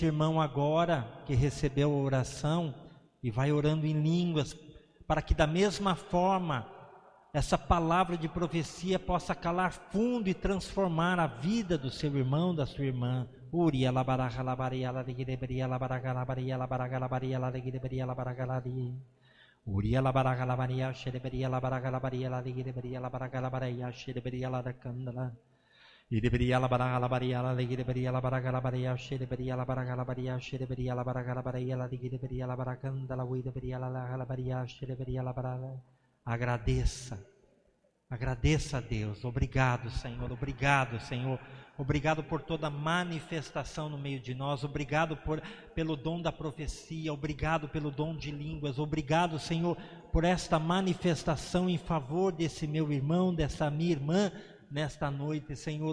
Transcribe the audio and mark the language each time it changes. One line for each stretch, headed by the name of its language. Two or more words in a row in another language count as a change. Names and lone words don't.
Portuguese: irmão agora que recebeu a oração e vai orando em línguas, para que da mesma forma essa palavra de profecia possa calar fundo e transformar a vida do seu irmão, da sua irmã. Uria labaraha labaria la digeberia labaraga labaria labaraga labaria la digeberia labaraga labaria. Uria labaraga labaria shedeberia labaraga labaria la digeberia labaraga labaria shedeberia la candala. Ideberia la baraga la baria la digeberia la baraga la baria shedeberia la baraga la baria shedeberia la baraga la baria la digeberia la baracanda la uideberia la baria shedeberia la baraga. Agradeça a Deus. Obrigado, Senhor. Obrigado, Senhor. Obrigado por toda manifestação no meio de nós. Obrigado pelo dom da profecia. Obrigado pelo dom de línguas. Obrigado, Senhor, por esta manifestação em favor desse meu irmão, dessa minha irmã nesta noite, Senhor.